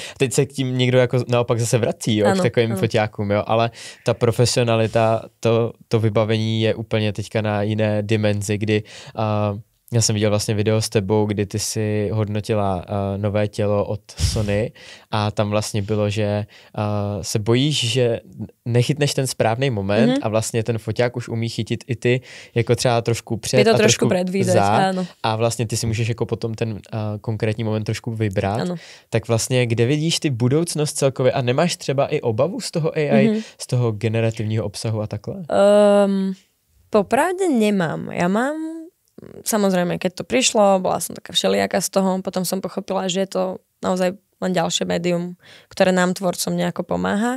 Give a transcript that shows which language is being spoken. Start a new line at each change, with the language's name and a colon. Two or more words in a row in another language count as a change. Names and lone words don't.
Czech: Teď se k tím někdo jako naopak zase vrací, jo, k takovým foťákům, jo, ale ta profesionalita, to vybavení je úplně teďka na jiné dimenzi, kdy Já jsem viděl vlastně video s tebou, kdy ty si hodnotila nové tělo od Sony a tam vlastně bylo, že se bojíš, že nechytneš ten správný moment a vlastně ten foťák už umí chytit i ty jako třeba trošku před a trošku za a vlastně ty si můžeš jako potom ten konkrétní moment trošku vybrat. Ano. Tak vlastně kde vidíš ty budoucnost celkově a nemáš třeba i obavu z toho AI, z toho generativního obsahu a takhle?
Slovak: Popravde nemám. Ja mám samozrejme, keď to prišlo, bola som taká všelijaká z toho, potom som pochopila, že je to naozaj len ďalšie médium, ktoré nám tvorcom nejako pomáha.